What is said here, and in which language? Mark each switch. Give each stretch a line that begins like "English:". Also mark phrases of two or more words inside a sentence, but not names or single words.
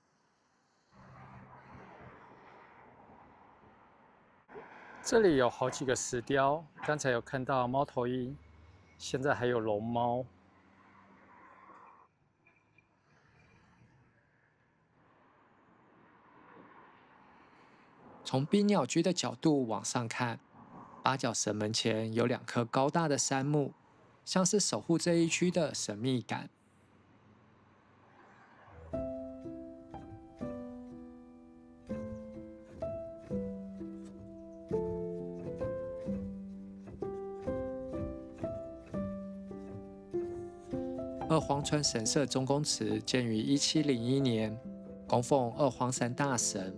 Chinese: 這裡有好幾個石雕，剛才有看到貓頭鷹，現在還有龍貓。從冰鳥居的角度往上看，八角神門前有2棵高大的杉木，像是守護這一區的神秘感。二荒川神社中宮祠建於1701年，供奉二荒山大神。